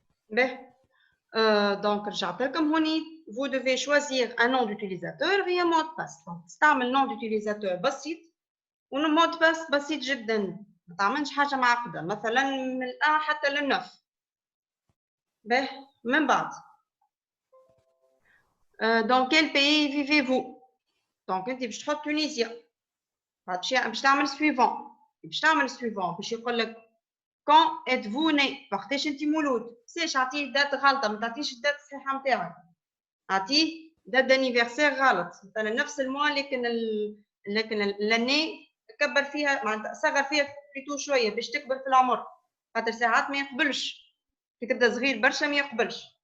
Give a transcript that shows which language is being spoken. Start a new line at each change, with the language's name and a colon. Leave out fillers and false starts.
French: Donc, vous devez choisir un nom d'utilisateur et un mot de passe. Donc,
Arabic: تستعمل
French: nom d'utilisateur بسيط و mot de passe
Arabic: بسيط جدا. ما تعملش حاجة معقدة مثلا من الأ حتى للنف. به من بعد.
French: Dans quel pays vivez-vous? Donc,
Arabic: أنت باش تحط تونسيا. باش تعمل suivant. باش تعمل suivant باش يقول لك
French: quand êtes-vous né؟
Arabic: وقتاش انت مولود؟ ساش عطيه دات غلطه ما تعطيش الدات الصحيحه نتاعك. عطيه دات دانيفرسير غلط مثلا نفس الموا لكن لاني كبر فيها معناتها صغر فيها بليتو شويه باش تكبر في العمر خاطر ساعات ما يقبلش كي تبدا صغير برشا ما يقبلش.